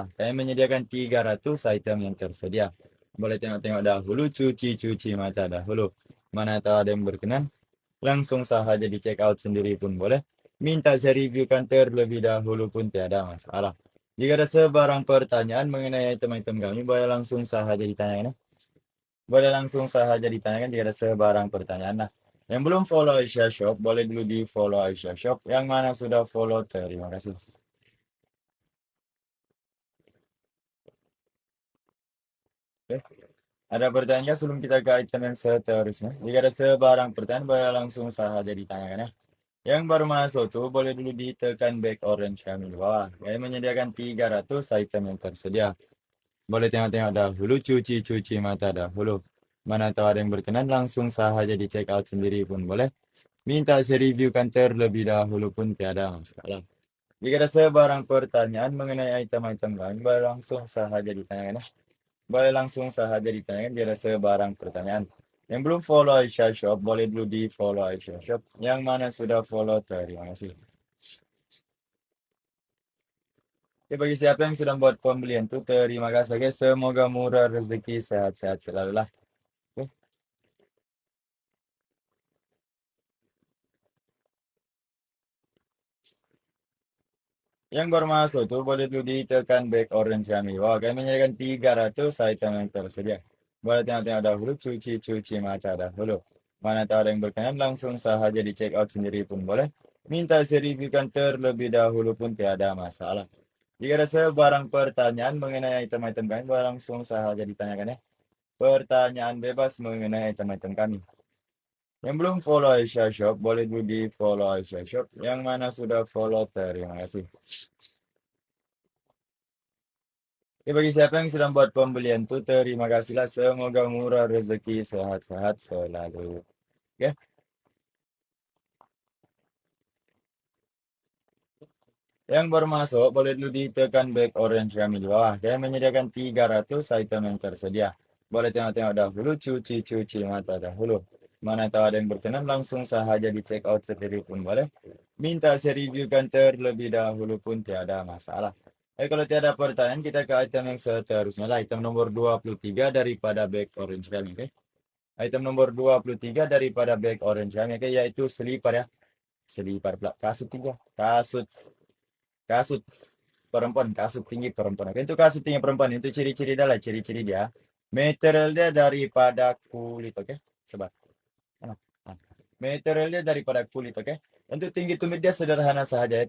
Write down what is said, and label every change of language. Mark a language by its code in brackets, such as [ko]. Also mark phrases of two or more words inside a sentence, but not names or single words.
[ms] Kami menyediakan 300 item yang tersedia. Boleh tengok-tengok dahulu, cuci-cuci mata dahulu. Mana tahu ada yang berkenan, langsung saja di [en] check out [ms] sendiri pun boleh. Minta saya reviewkan terlebih dahulu pun tiada masalah. Jika ada sebarang pertanyaan mengenai item-item kami, boleh langsung saja ditanyakan. Boleh langsung saja ditanyakan jika ada sebarang pertanyaan. Nah, yang belum follow Aisyah Shop, boleh dulu di follow Aisyah Shop. Yang mana sudah follow, terima kasih. Oke. Ada pertanyaan sebelum kita ke item yang seterusnya? Jika ada sebarang pertanyaan, boleh langsung saja ditanyakan ya. Yang baru masuk tuh boleh dulu ditekan back orange kami di bawah. Kami menyediakan 300 item yang tersedia. Boleh tengok-tengok dahulu, cuci-cuci mata dahulu. Mana tahu ada yang berkenan, langsung saja di [en] check out [ms] sendiri pun boleh. Minta saya reviewkan terlebih dahulu pun tiada masalah. Jika ada sebarang pertanyaan mengenai item-item lain, boleh langsung saja ditanyakan ya. Boleh langsung saja ditanyakan jika ada sebarang pertanyaan. Yang belum follow Aisyah Shop, boleh dulu di follow Aisyah Shop. Yang mana sudah follow, terima kasih. Oke, bagi siapa yang sudah buat pembelian tuh, terima kasih guys. Semoga murah rezeki, sehat-sehat selalu lah. Oke. Yang baru masuk tuh boleh dulu ditekan back orange kami. Wah, kami menyediakan 300 item yang tersedia. Boleh tengok-tengok dahulu, cuci-cuci mata dahulu. Mana tahu ada yang berkenan, langsung saja di [en] check out [ms] sendiri pun boleh. Minta saya reviewkan terlebih dahulu pun tiada masalah. Jika ada sebarang pertanyaan mengenai item-item kami, boleh langsung saja ditanyakan ya. Pertanyaan bebas mengenai item-item kami. Yang belum follow Aisyah Shop, boleh dulu di follow Aisyah Shop. Yang mana sudah follow, terima kasih. Oke, bagi siapa yang sedang buat pembelian tuh, terima kasihlah. Semoga murah rezeki, sehat-sehat selalu. Oke. Yang baru masuk, boleh dulu ditekan back orange kami di bawah. Saya menyediakan 300 item yang tersedia. Boleh tengok-tengok dahulu, cuci-cuci mata dahulu. Mana tahu ada yang berkenan, langsung saja di [en] check out [ms] sendiri pun boleh. Minta saya reviewkan terlebih dahulu pun tiada masalah. Kalau tiada pertanyaan, kita ke item yang seterusnya lah. Item nomor 23 daripada back orange kami, oke? Item nomor 23 daripada back orange kami, oke? Yaitu selipar ya. Selipar pula. Kasut tiga. Kasut perempuan, kasut tinggi perempuan. Oke, itu kasut tinggi perempuan, itu ciri-ciri dia lah, ciri-ciri dia. Material dia daripada kulit, oke? Coba. Nah, nah. Material dia daripada kulit, oke? Untuk tinggi tumit dia sederhana saja, ya.